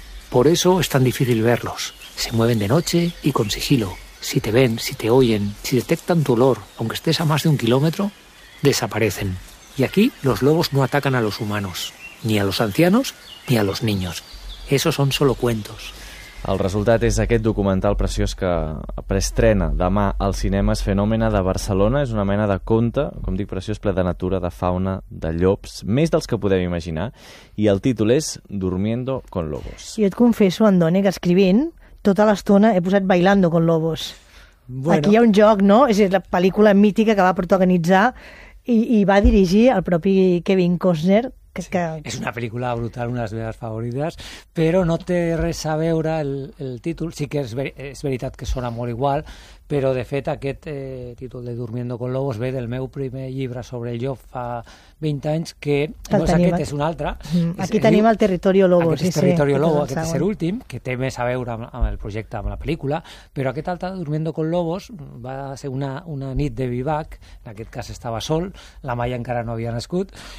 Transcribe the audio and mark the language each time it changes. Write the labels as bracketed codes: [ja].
[es] Por eso es tan difícil verlos. Se mueven de noche y con sigilo. Si te ven, si te oyen, si detectan tu olor, aunque estés a más de un kilómetro, desaparecen. Y aquí los lobos no atacan a los humanos, ni a los ancianos, ni a los niños. Esos son solo cuentos. [ca] El resultat és aquest documental preciós que preestrena demà al cinema, és Fenòmena de Barcelona, és una mena de conte, com dic, preciós, ple de natura, de fauna, de llops, més dels que podem imaginar, i el títol és Durmiendo con Lobos. I et confesso, Andone, que escrivint, tota l'estona he posat Bailando con Lobos. Bueno. Aquí hi ha un joc, no? És la pel·lícula mítica que va protagonitzar i va dirigir el propi Kevin Costner. [es] Sí, es una película brutal, una de las mis favoritas, pero [ca] no te res a veure [es] el título. [ca] Sí que es veritat que sona molt igual, però de fet aquest títol de Durmiendo con Lobos ve del meu primer llibre sobre el llop fa 20 anys, que no és aquest, és un altre. Aquí tenim el Territorio Lobo. Aquest és Territorio Lobo, aquest és l'últim, que té més a veure amb el projecte, amb la pel·lícula, però aquest altre, Durmiendo con Lobos, va ser una nit de vivac, en aquest cas estava sol, la Maia encara no havia nascut,